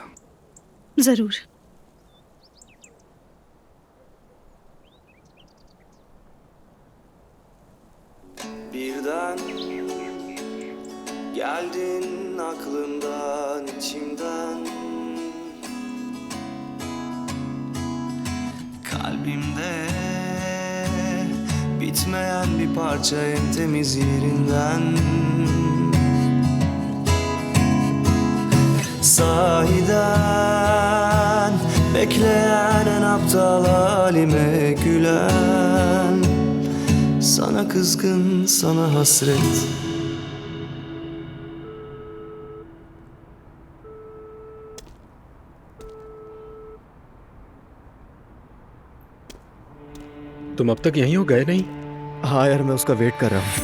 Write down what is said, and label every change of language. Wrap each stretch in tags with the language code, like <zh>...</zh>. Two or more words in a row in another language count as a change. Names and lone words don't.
<hi>जरूर।</hi> <tr>Birden geldin aklımdan, içimden. kalbimde bitmeyen bir parça en temiz yerinden. Sahiden bekleyen en aptal halime gülen, sana kızgın, sana hasret.</tr> <hi>तुम अब तक यहीं हो, गए नहीं? हाँ यार, मैं उसका वेट कर रहा हूँ।</hi>